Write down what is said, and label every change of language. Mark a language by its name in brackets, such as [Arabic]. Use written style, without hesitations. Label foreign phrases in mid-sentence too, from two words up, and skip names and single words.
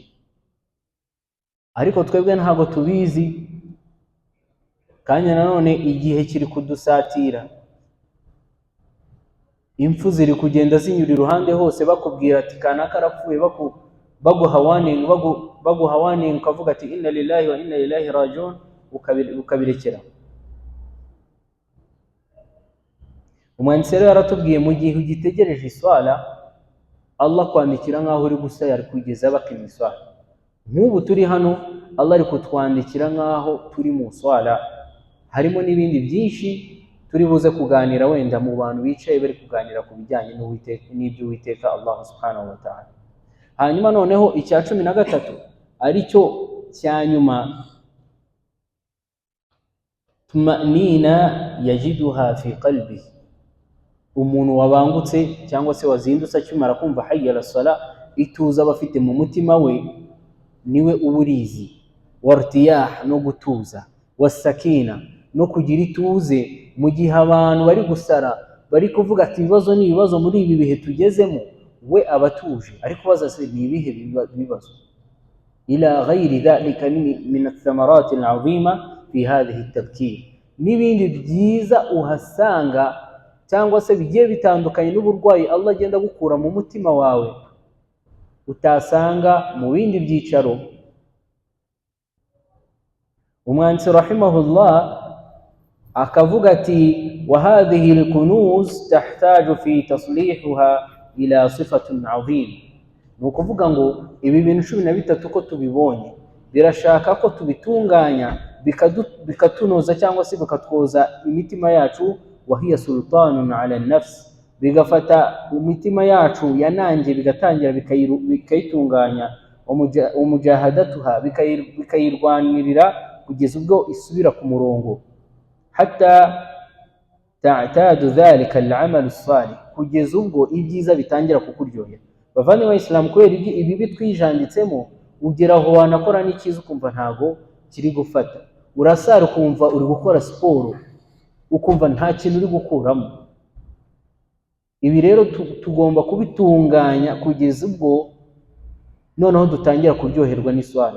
[Kinyarwanda] Ariko twebwe ntabwo tubizi, kandi nanone igihe kiri kudusatira, impfu ziri kugenda zinyura iruhande hose, bakubwira ati kanaka arapfuye, baguha warning ukavuga ati [Arabic] إنا لله وإنا إليه راجعون, [Kinyarwanda] ukabirekera. Umwanditsi rero yaratubwiye mu gihe ugitegereje iswala, Allah kwandikira nkaho uri gusaya ari kugeza bakima iswala. Nk'ubu turi hano, Allah ari kutwandikira nkaho turi mu swala. Harimo n'ibindi byinshi turi buze kuganira wenda mu bantu bicaye bari kuganira ku bijyanye n'ibyo Uwiteka Allah [Arabic] سبحانه وتعالى. [Kinyarwanda] Hanyuma noneho icya 13 ari cyo cya nyuma, [Arabic] طمأنينة يجدها في قلبي, [Kinyarwanda] umuntu wabangutse cyangwa se wazindutse akimara kumva [Arabic] حي على الصلاة, [Kinyarwanda] ituza aba afite mu mutima we niwe uburizi, wartiyah, no gutuza, wasakina, no kugira ituze mu gihe abantu bari gusara, bari kuvuga ati ibibazo ni ibibazo muri ibi bihe tugezemo, we abatuje ariko baza se ni ibihe bibazo. [Arabic] إلى غير ذلك من الثمرات العظيمة في هذه التبكير, [Kinyarwanda] n'ibindi byiza uhasanga cyangwa se bigiye bitandukanye n'uburwayi Allah agenda gukura mu mutima wawe utasanga mu bindi byicaro. Umwanditsi rahimahullah akavuga ati [Arabic] وهذه الكنوز تحتاج في تحصيلها إلى صفة عظيمة, [Kinyarwanda] ni ukuvuga ngo ibi bintu 13 ko tubibonye birashaka ko tubitunganya bikatunoza cyangwa se bikatwoza imitima yacu, [Arabic] وهي سلطان على النفس, [Kinyarwanda] bigafata imitima yacu yanange bigatangira bikayitunganya, umujahadatuha, bikayirwanirira kugeza ubwo isubira ku murongo, [Arabic] حتى تعتاد ذلك العمل الصالح, [Kinyarwanda] kugeza ubwo ibyiza bitangira kukuryohera. Bavane wa Islam, kubera ibi bitwijanditsemo ugeraho wanakora n'ikiza ukumva ntago kiri gufata, urasara ukumva uri gukora siporo ukumva nta kintu uri gukuramo. Ibi rero tugomba kubitunganya kugeza ubwo noneho dutangira kuryoherwa n'iswala.